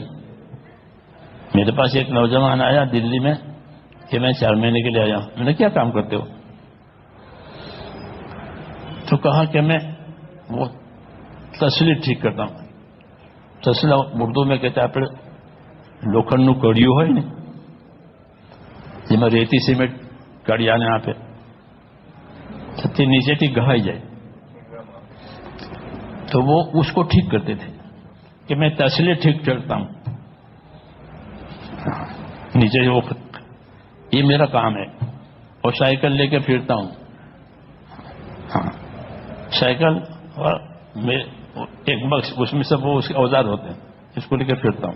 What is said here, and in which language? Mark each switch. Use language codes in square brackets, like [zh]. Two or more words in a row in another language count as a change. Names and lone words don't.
[ur] میرے پاس ایک نوجوان آیا دلی میں کہ میں 4 مہینے کے لیے آیا. میں نے کیا کام کرتے ہو؟ تو کہا کہ میں وہ تسلی ٹھیک کرتا ہوں. تسلا اردو میں کہتا ہے لوکھنڈ کڑیوں [gu] હોય ને જેમાં રેતી સિમેન્ટ કડિયાને આપે તે નીચેથી ઘહાઈ જાય [ur] تو وہ اس کو ٹھیک کرتے تھے کہ میں تسلی ٹھیک کرتا ہوں نیچے سے. وہ یہ میرا کام ہے. اور سائیکل لے کے پھرتا ہوں. ہاں، سائیکل اور ایک بکس اس میں سب وہ اس کے اوزار ہوتے ہیں، اس کو لے کے پھرتا ہوں.